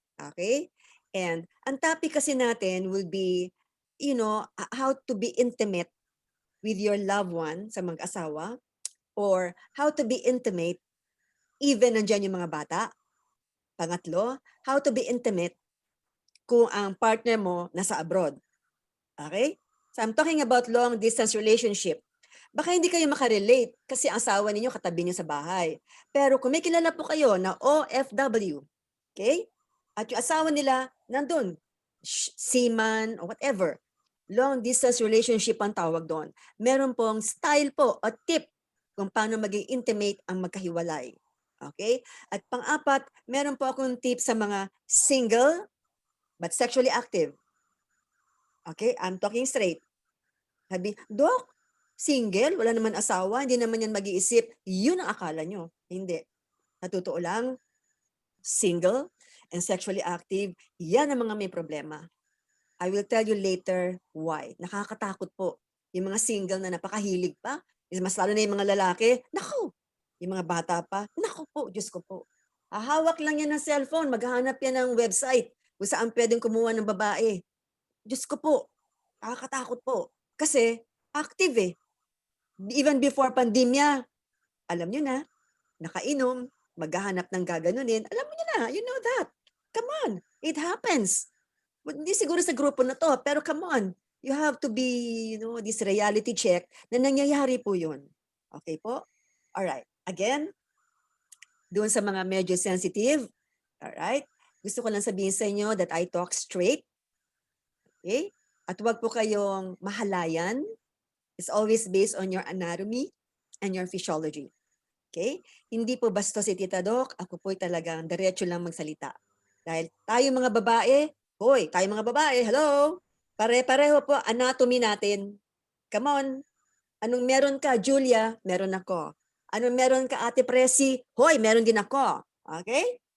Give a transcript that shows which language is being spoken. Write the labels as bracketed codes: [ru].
[en] Okay? And [tl] ang topic kasi natin [en] will be, how to be intimate with your loved one [tl] sa mag-asawa, [en] or how to be intimate even [tl] nandiyan yung mga bata. Pangatlo, [en] how to be intimate [tl] kung ang [en] partner [tl] mo nasa [en] abroad. Okay? So I'm talking about long distance relationship. [tl] Baka hindi kayo makarelate kasi ang asawa ninyo katabi niyo sa bahay. Pero kung may kilala po kayo na OFW, okay? At yung asawa nila nandun, seaman [en] or whatever, long distance relationship [tl] ang tawag doon. Meron pong style po o tip kung paano maging intimate ang magkahiwalay. Okay? At pang-apat, meron po akong tip sa mga [en] single but sexually active. [tl] Okay? [en] I'm talking straight. [tl] Sabi, Dok, single, wala naman asawa, hindi naman yan mag-iisip. Yun ang akala nyo. Hindi. Sa totoo lang, [en] single and sexually active, [tl] yan ang mga may problema. [en] I will tell you later why. [tl] Nakakatakot po. Yung mga single na napakahilig pa, mas lalo na yung mga lalaki, naku, yung mga bata pa, naku po, Diyos ko po. Hahawak lang yan ng cellphone, maghahanap yan ng website kung saan pwedeng kumuha ng babae. Diyos ko po, nakakatakot po. Kasi active eh. [en] Even before [tl] pandemya, alam nyo na, nakainom, maghahanap ng gaganunin. Alam mo na, [en] you know that. Come on, it happens. [tl] Hindi siguro sa grupo na to, pero [en] come on. You have to be, this reality check [tl] na nangyayari po yun. Okay po? Alright. Again, doon sa mga medyo sensitive, alright? Gusto ko lang sabihin sa inyo [en] that I talk straight. [tl] Okay? At huwag po kayong mahalayan. [en] It's always based on your anatomy and your physiology. [tl] Okay? Hindi po basta si Tita Doc, ako po'y talagang diretso lang magsalita. Dahil tayo mga babae, tayo mga babae, hello? Pare-pareho po anatomy natin. [en] Come on. [tl] Anong meron ka, Julia? Meron ako. Anong meron ka, Ate Presi? Meron din ako. Okay?